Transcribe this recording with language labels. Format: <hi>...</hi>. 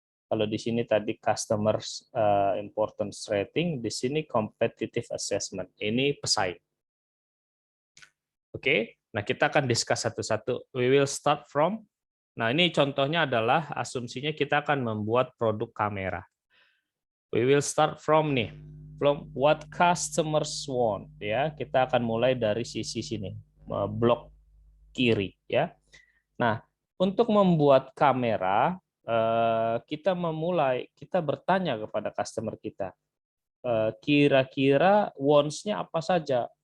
<id>Kalau di sini tadi customer importance rating, di sini competitive assessment. Ini pesaing. Oke, nah kita akan discuss satu-satu.</id> <en>We will start from,</en> <id>nah ini contohnya adalah asumsinya kita akan membuat produk kamera.</id> <en>We will start from</en> <id>nih,</id> <en>from what customers want ya.</en> <id>Kita akan mulai dari sisi sini, blok kiri ya. Nah, untuk membuat kamera kita bertanya kepada customer kita, kira-kira wants-nya apa saja.</id>